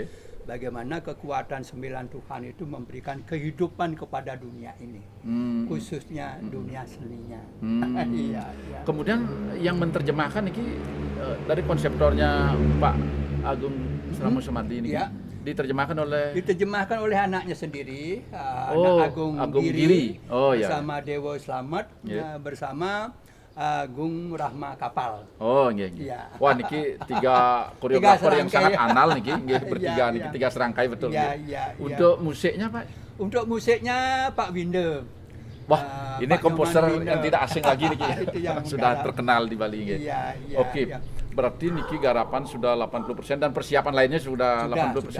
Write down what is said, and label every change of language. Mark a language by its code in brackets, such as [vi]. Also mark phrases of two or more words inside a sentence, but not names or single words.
[id] Bagaimana kekuatan 9 Tuhan itu memberikan kehidupan kepada dunia ini, khususnya dunia seninya. Iya, iya. Kemudian yang menerjemahkan ini dari konseptornya Pak Agung Selama Semadi ini Ya. diterjemahkan oleh Diterjemahkan oleh anaknya sendiri, Oh, Anak Agung Agung Giri, Giri. Oh, ya. bersama Dewa Slamet, Ya. bersama Agung Rahma Kapal. Oh, nggih. Nggih. Iya. Wah, niki tiga koreografer yang serangkai. sangat anal niki, nggih bertiga Iya, niki iya. tiga serangkai betul. Iya, nggih. iya, iya. Untuk musiknya, Pak. Untuk musiknya Pak Winda. Wah, ini Pak komposer Nyoman Winda. yang tidak asing lagi niki. Itu yang Sudah menggarap. terkenal di Bali nggih. Iya, iya, Oke. iya. Berarti niki garapan sudah 80% dan persiapan lainnya sudah 80%.